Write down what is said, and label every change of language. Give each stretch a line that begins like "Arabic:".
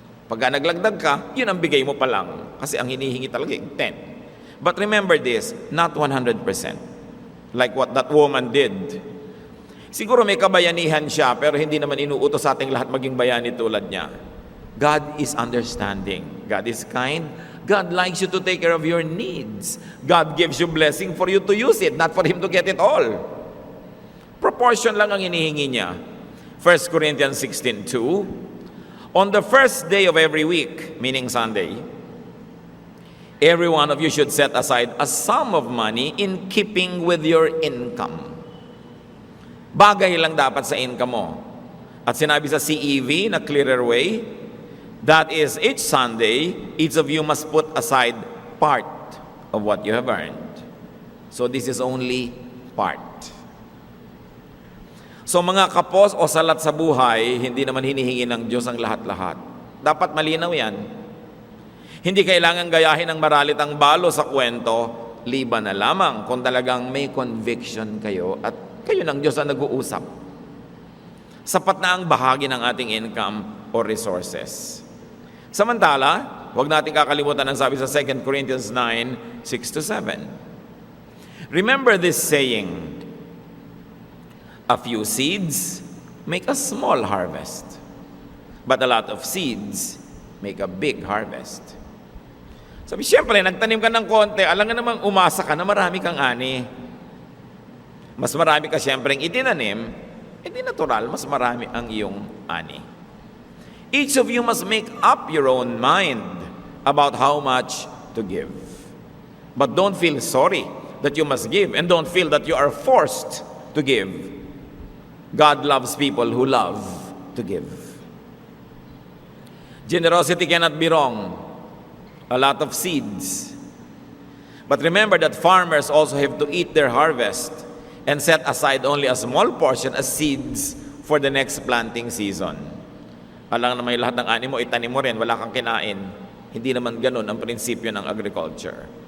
Filipino: Pagka naglagdag ka, yun ang bigay mo pa lang. Kasi ang hinihingi talaga yung 10.
English: But remember this, not 100%. Like what that woman did.
Filipino: Siguro may kabayanihan siya, pero hindi naman inuutos sa ating lahat maging bayani tulad niya.
English: God is understanding. God is kind. God likes you to take care of your needs. God gives you blessing for you to use it, not for Him to get it all.
Filipino: Proportion lang ang hinihingi niya.
English: 1 Corinthians 16:2, on the first day of every week, meaning Sunday, every one of you should set aside a sum of money in keeping with your income.
Filipino: Bagay lang dapat sa income mo. At sinabi sa CEV na clearer way,
English: that is, each Sunday, each of you must put aside part of what you have earned. So this is only part.
Filipino: So mga kapos o salat sa buhay, hindi naman hinihingi ng Diyos ang lahat-lahat. Dapat malinaw yan. Hindi kailangan gayahin ng maralitang balo sa kwento, liban na lamang kung talagang may conviction kayo at kayo ng Diyos ang nag-uusap. Sapat na ang bahagi ng ating income or resources. Samantala, huwag natin kakalimutan ang sabi sa 2 Corinthians 9:6-7.
English: Remember this saying, a few seeds make a small harvest, but a lot of seeds make a big harvest.
Filipino: Sabi, siyempre, nagtanim ka ng konti, alam nga namang umasa ka na marami kang ani. Mas marami ka siyempre itinanim, hindi natural, mas marami ang iyong ani.
English: Each of you must make up your own mind about how much to give. But don't feel sorry that you must give, and don't feel that you are forced to give. God loves people who love to give. Generosity cannot be wrong. A lot of seeds. But remember that farmers also have to eat their harvest and set aside only a small portion as seeds for the next planting season.
Filipino: Alam na may lahat ng ani mo, itanim mo rin, wala kang kinain. Hindi naman ganun ang prinsipyo ng agriculture.